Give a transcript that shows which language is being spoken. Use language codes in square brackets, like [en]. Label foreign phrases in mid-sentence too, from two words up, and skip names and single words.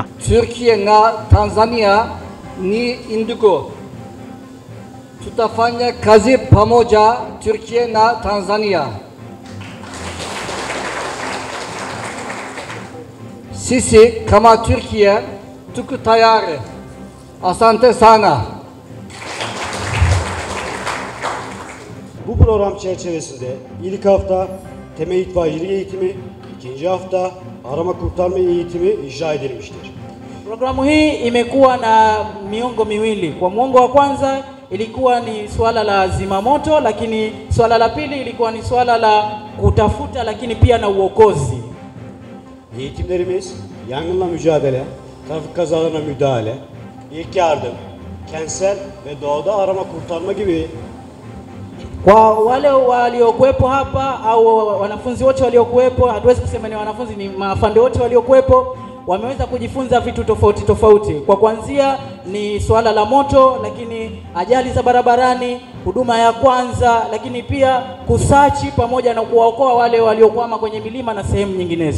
[sw] Türkiye na Tanzania ni ndugu. Tutafanya kazi pamoja, Türkiye na Tanzania. Sisi kama Türkiye tuko tayari. Asante sana. [tr] Bu program çerçevesinde ilk hafta temel itfaiyecilik eğitimi, ikinci hafta arama kurtarma eğitimi icra edilmiştir. [sw] Programu hii imekuwa na miongo miwili. Kwa mwongo wa kwanza ilikuwa ni swala la zimamoto, lakini swala la pili ilikuwa ni swala la kutafuta lakini pia na uokozi. [tr] Eğitimlerimiz yangınla mücadele, trafik kazalarına müdahale, ilk yardım, kentsel ve doğada arama kurtarma gibi. [sw] Kwa wale waliokuepo hapa au wanafunzi wote waliokuepo, hatuwezi kusema ni wanafunzi, ni maafande wote waliokuepo, wameweza kujifunza vitu tofauti tofauti. Kwa kuanzia ni swala la moto, lakini ajali za barabarani, huduma ya kwanza, lakini pia kusachi pamoja na kuwaokoa wale waliokwama kwenye milima na sehemu nyinginezo.